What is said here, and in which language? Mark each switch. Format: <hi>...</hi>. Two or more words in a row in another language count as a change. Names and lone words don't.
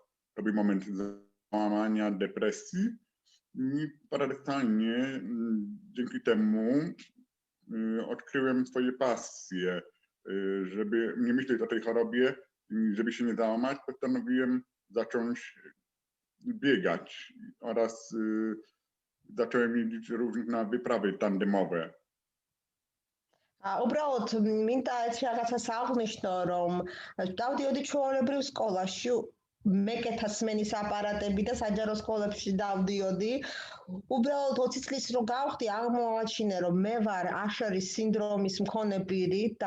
<pl>To był moment załamania, depresji i paradoksalnie dzięki temu odkryłem swoje pasje. Żeby nie myśleć o tej chorobie, żeby się nie załamać, postanowiłem zacząć biegać oraz zacząłem jeździć również na wyprawy tandemowe.</pl> <ka>უბრალოდ მინდა έτσι რაღაცას აღნიშნო, რომ დავდიოდი ჩვეულებრივ სკოლაში, მეკეთას სმენის აპარატები და საჯარო სკოლებში დავდიოდი. უბრალოდ 20 წლის რო გავხდი, აღმოვაჩინე, რომ მე ვარ აშერის სინდრომის მქონე პირი და</ka>